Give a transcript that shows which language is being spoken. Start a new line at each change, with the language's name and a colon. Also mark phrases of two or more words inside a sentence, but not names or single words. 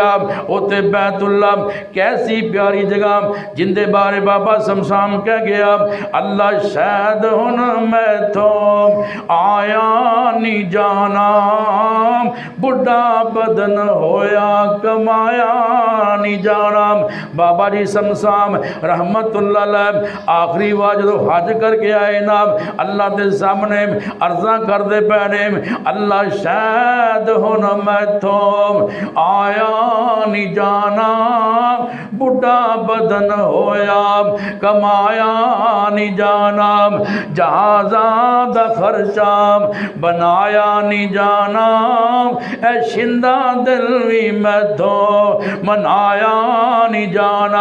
Punjabi: اُتے بیت اللہ کیسی پیاری جگہ جہندے بارے بابا صمصام کہہ گیا، اللہ شاید ہن میں توں آیا نہیں جانا، بڈھا بدن ہویا کمایا نہیں جانا.
Urdu: بابا جی صمصام
Arabic: رحمة الله عليه
Urdu: آخری بار جو حج کر کے آئے
Punjabi: نا، اللہ کے سامنے عرضاں کرتے پئے نے، اللہ شاید ہن میتھوں آیا نہیں جانا، بڈھا بدن ہویا کمایا نہیں جانا، جہازاں دا خرچہ بنایا نہیں جانا، اے شندا دل بھی میتھوں منایا نہیں جانا.